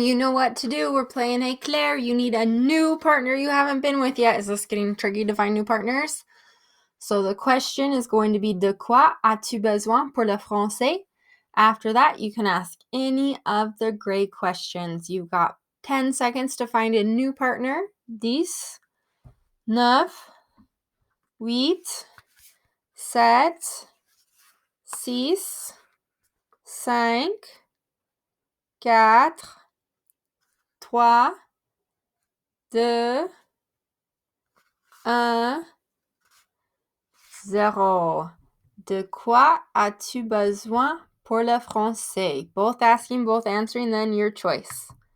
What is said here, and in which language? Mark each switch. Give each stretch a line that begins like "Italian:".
English: You know what to do. We're playing Éclair. You need a new partner you haven't been with yet. Is this getting tricky to find new partners? So the question is going to be
French: de quoi as-tu besoin pour le français?
English: After that, you can ask any of the grade questions. You've got 10 seconds to find a new partner. 10, 9, 8, 7, 6, 5, 4, 3, 2, 1, 0.
French: De quoi as-tu besoin pour le français?
English: Both asking, both answering, then your choice.